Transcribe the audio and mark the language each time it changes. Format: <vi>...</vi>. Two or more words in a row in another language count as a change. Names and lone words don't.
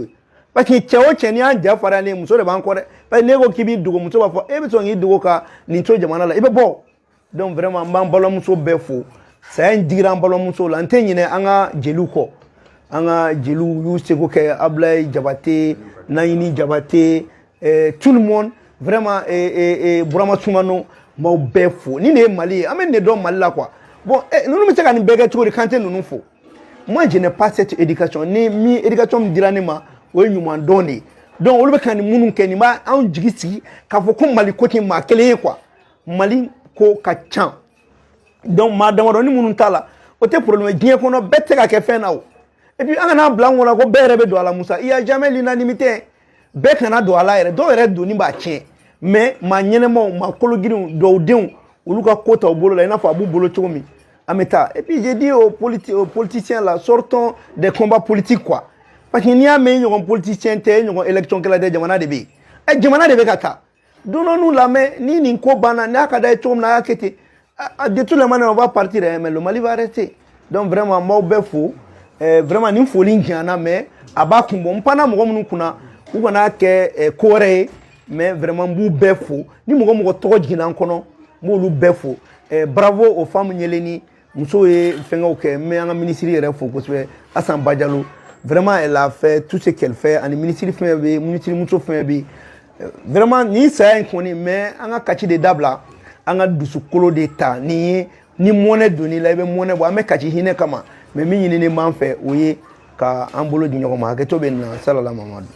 <bm>koyi</bm> <fr>parce que</fr> <bm>cɛ o cɛ n'i y'an ja fara ne muso de b'an kɔ dɛ</bm> <fr>parce que</fr> <bm>n'e ko k'i b'i dogo muso b'a fɔ e bɛ sɔn k'i dogo ka nin to jamana la i bɛ bɔ</bm> <fr>donc vraiment</fr> <bm>n b'an balimamuso bɛɛ fo saya in digira an balimamusow la n tɛ ɲinɛ an ka jeliw kɔ an ka jeliw y'u seko kɛ Ablaye Jabate Nayini Jabate</bm> <fr>tout le monde vraiment</fr> <bm>Burama Soumano n b'aw bɛɛ fo ni nin ye Mali ye an bɛ nin de dɔn Mali la</bm> <fr>quoi bon</fr> <bm>ninnu bɛ se ka nin bɛɛ kɛ cogo di kan tɛ ninnu fo</bm> <fr>moi je n'ai pas cette éducation</fr> <bm>ni min éducation min dira ne ma o ye ɲuman dɔn de ye donc olu bɛ ka nin minnu kɛ nin b'a anw jigi sigi k'a fɔ ko Mali ko tɛ maa kelen ye quoi Mali ko ka ca donc maa damadɔni minnu t'a la o tɛ problème diɲɛ kɔnɔ bɛɛ tɛ ka kɛ fɛn na o</bm> <fr>et puis</fr> <bm>an kana bila an kɔnɔ ko bɛɛ yɛrɛ bɛ don a la Musa</bm> <fr>il y a jamais l'unanimité</fr> <bm>bɛɛ kana don a la yɛrɛ dɔw yɛrɛ donni b'a tiɲɛ mais maa ɲɛnɛmaw maa kologirinw dɔw denw olu ka ko ta u bolo la i n'a fɔ a b'u bolo cogo min an bɛ taa</bm> <fr>et puis j'ai dit aux politiciens là sortons des combats politiques quoi parce que</fr> <bm>n'i y'a mɛn i ɲɔgɔn politicien tɛ i ɲɔgɔn élection kɛla tɛ jamana de bɛ yen jamana de bɛ ka taa</bm> <fr>donnons-nous la main</fr> <bm>ni nin ko banna n'a ka d'a ye cogo min na a y'a kɛ ten de</bm> <fr>toutes les manières on va partir mais le Mali va rester donc vraiment</fr> <bm>n b'aw bɛɛ fo vraiment nin foli in janyana mais a b'a kun bɔ n panna mɔgɔ minnu kunna u kana kɛ ko wɛrɛ ye</bm> <fr>mais vraiment</fr> <bm>n b'u bɛɛ fo ni mɔgɔ mɔgɔ tɔgɔ jiginna n kɔnɔ n b'olu bɛɛ fo</bm> <fr>bravo aux femmes</fr> <bm>ɲɛlɛnni muso ye fɛngɛw kɛ n bɛ an ka ministre yɛrɛ fo kosɛbɛ Assane Badialo</bm> <fr>vraiment elle a fait tout ce qu'elle fait</fr> <bm>ani ministre fɛn bɛ yen ministre muso fɛn bɛ yen vraiment nin saya in kɔni mais an ka kati de dabila an ka dusukolo de ta nin ye ni mɔnɛ donn'i la i bɛ mɔnɛ bɔ an bɛ kati hinɛ kama mais min ɲinini b'an fɛ o ye ka an bolo di ɲɔgɔn ma hakɛto bɛ nin na salala Mamadu</bm>